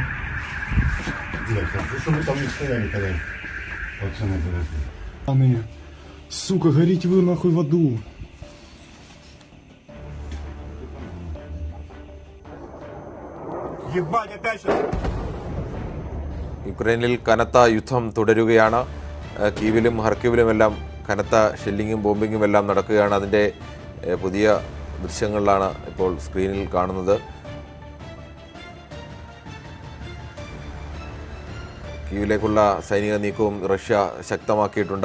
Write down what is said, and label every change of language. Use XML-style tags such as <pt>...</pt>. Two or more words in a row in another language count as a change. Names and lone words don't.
<ru>Блядь, хорошо, вы там не стояли когда. Пацаны, подожди. Сука, горите вы нахуй в аду. Ебать, опять сейчас!</ru> <ml>യുക്രൈനിൽ കനത്ത യുദ്ധം തുടരുകയാണ്. കീവിലും ഹർക്കീവിലുമെല്ലാം കനത്ത ഷെല്ലിങ്ങും ബോംബിങ്ങും എല്ലാം നടക്കുകയാണ്. അതിൻ്റെ പുതിയ ദൃശ്യങ്ങളിലാണ് ഇപ്പോൾ സ്ക്രീനിൽ കാണുന്നത്. കീവിലേക്കുള്ള സൈനിക നീക്കവും റഷ്യ ശക്തമാക്കിയിട്ടുണ്ട്.</ml>